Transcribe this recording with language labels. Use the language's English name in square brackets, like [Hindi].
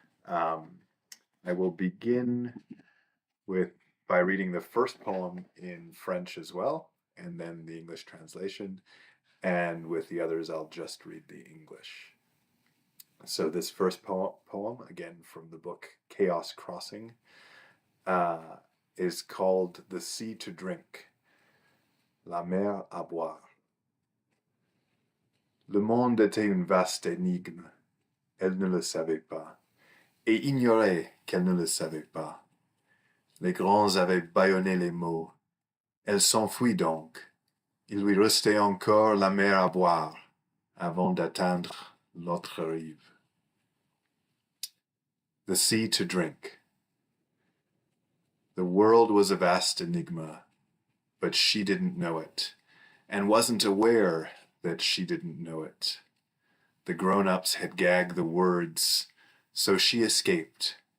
[English] I will begin by reading the first poem in French as well, and then the English translation, and with the others I'll just read the English. So this first poem, again from the book Chaos Crossing, is called The Sea to Drink, La mer à boire. [French] Le monde était une vaste énigme, elle ne le savait pas, et ignorait qu'elle ne le savait pas. Les grands avaient bâillonné les mots, elle s'enfuit donc, il lui restait encore la mer à boire, avant d'atteindre l'autre rive. [English] The sea to drink. The world was a vast enigma, but she didn't know it, and wasn't aware that she didn't know it. The grown-ups had gagged the words, so she escaped.